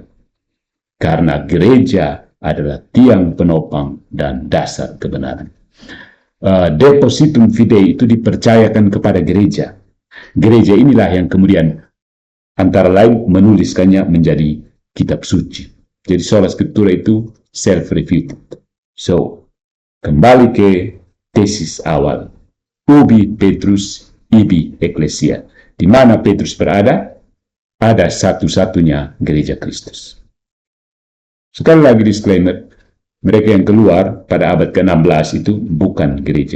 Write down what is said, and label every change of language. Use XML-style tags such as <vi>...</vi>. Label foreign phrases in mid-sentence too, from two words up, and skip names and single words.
<id>Karena gereja adalah tiang penopang dan dasar kebenaran.</id> <la>Depositum fidei</la> <id>itu dipercayakan kepada gereja. Gereja inilah yang kemudian antara lain menuliskannya menjadi kitab suci. Jadi</id> <la>sola scriptura</la> <id>itu self-refuted. So, kembali ke tesis awal.</id> <la>Ubi Petrus, ibi Ecclesia.</la> <id>Di mana Petrus berada, ada satu-satunya gereja Kristus. Sekali lagi disclaimer, mereka yang keluar pada abad ke-16 itu bukan gereja.</id>